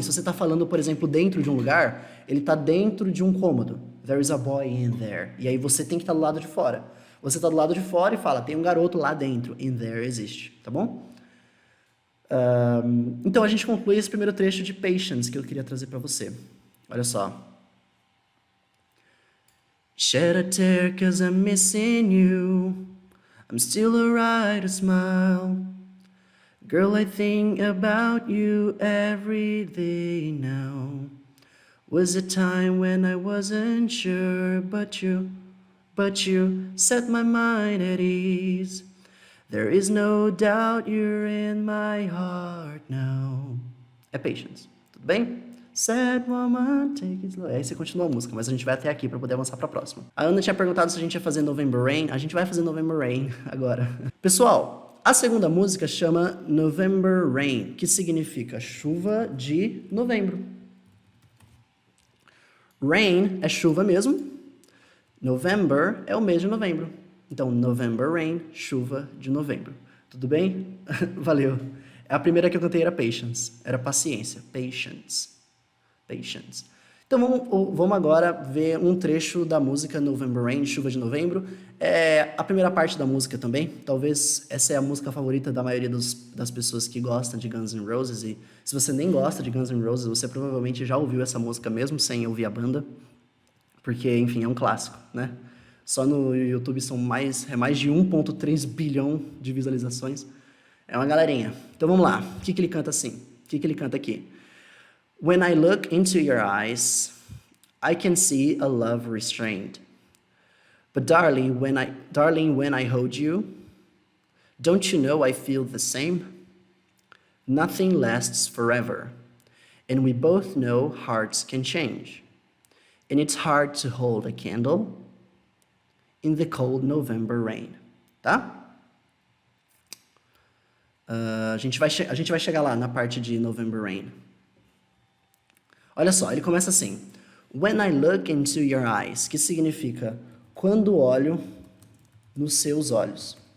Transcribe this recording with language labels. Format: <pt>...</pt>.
<pt>Se você está falando, por exemplo, dentro de um lugar, ele está dentro de um cômodo.</pt> <en>There is a boy in there.</en> <pt>E aí você tem que estar do lado de fora. Você está do lado de fora e fala, tem um garoto lá dentro. In there existe, tá bom? Então a gente conclui esse primeiro trecho de Patience que eu queria trazer para você. Olha só.</pt> <en>Shed a tear 'cause I'm missing you. I'm still alright to smile. Girl, I think about you every day now. Was a time when I wasn't sure, but you set my mind at ease. There is no doubt you're in my heart now.</en> <pt>É Patience, tudo bem?</pt> <en>Sad woman, take it slow.</en> <pt>Aí você continua a música, mas a gente vai até aqui para poder avançar para a próxima. A Ana tinha perguntado se a gente ia fazer November Rain. A gente vai fazer November Rain agora. Pessoal, a segunda música chama November Rain, que significa chuva de novembro. Rain é chuva mesmo. November é o mês de novembro. Então, November Rain, chuva de novembro. Tudo bem? Valeu. A primeira que eu cantei era Patience. Era paciência. Patience. Patience. Então vamos agora ver um trecho da música November Rain, Chuva de Novembro. É a primeira parte da música também. Talvez essa é a música favorita da maioria das pessoas que gostam de Guns N' Roses. E se você nem gosta de Guns N' Roses, você provavelmente já ouviu essa música mesmo sem ouvir a banda. Porque, enfim, é um clássico, né? Só no YouTube são mais de 1,3 bilhão de visualizações. É uma galerinha. Então vamos lá. O que ele canta assim? O que ele canta aqui?</pt> <en>When I look into your eyes, I can see a love restrained. But darling, when I hold you, don't you know I feel the same? Nothing lasts forever, and we both know hearts can change. And it's hard to hold a candle in the cold November rain.</en> <pt>Tá? A gente vai chegar lá na parte de November Rain. Olha só, ele começa assim.</pt> <en>When I look into your eyes,</en> <pt>que significa quando olho nos seus olhos.</pt>